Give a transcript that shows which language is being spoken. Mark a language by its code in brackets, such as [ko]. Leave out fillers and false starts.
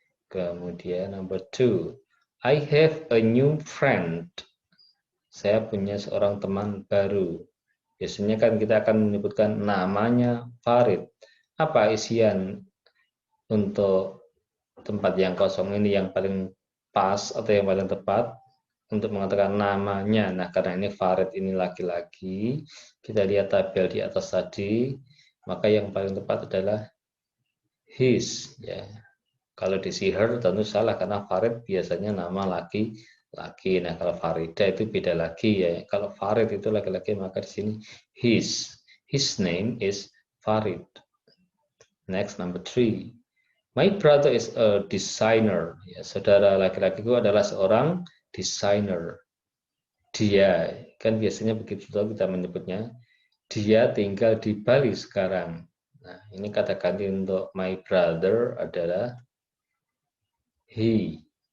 [en] Kemudian number 2, I have a new friend. [id] Saya punya seorang teman baru. Biasanya kan kita akan menyebutkan namanya Farid. Apa isian untuk tempat yang kosong ini yang paling pas atau yang paling tepat untuk mengatakan namanya? Nah, karena ini Farid ini laki-laki, kita lihat tabel di atas tadi, maka yang paling tepat adalah his, ya. Kalau di si her tentu salah karena Farid biasanya nama laki-laki. Nah, kalau Farida itu beda lagi ya. Kalau Farid itu laki-laki maka di sini his. [en] His name is Farid. Next, number 3. My brother is a designer. [id] Ya, saudara laki-lakiku adalah seorang designer. Dia, kan biasanya begitu kita menyebutnya. Dia tinggal di Bali sekarang. Nah, ini kata ganti untuk my brother adalah he.